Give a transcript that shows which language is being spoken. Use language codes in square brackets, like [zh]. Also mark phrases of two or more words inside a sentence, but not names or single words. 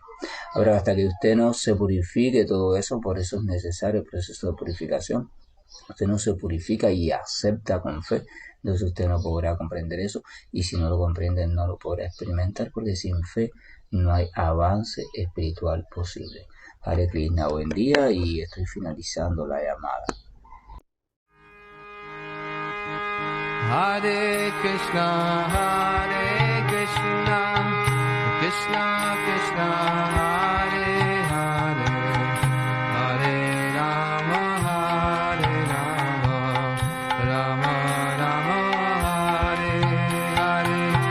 [es] Ahora, hasta que usted no se purifique todo eso, por eso es necesario el proceso de purificación. Usted no se purifica y acepta con fe, entonces usted no podrá comprender eso, y si no lo comprende no lo podrá experimentar, porque sin fe no hay avance espiritual posible. [sa] Hare Krishna, [es] buen día, y estoy finalizando la llamada. [sa] Hare Krishna, Krishna Krishna, Hare Hare, Hare Rama, Rama Rama, Hare Hare.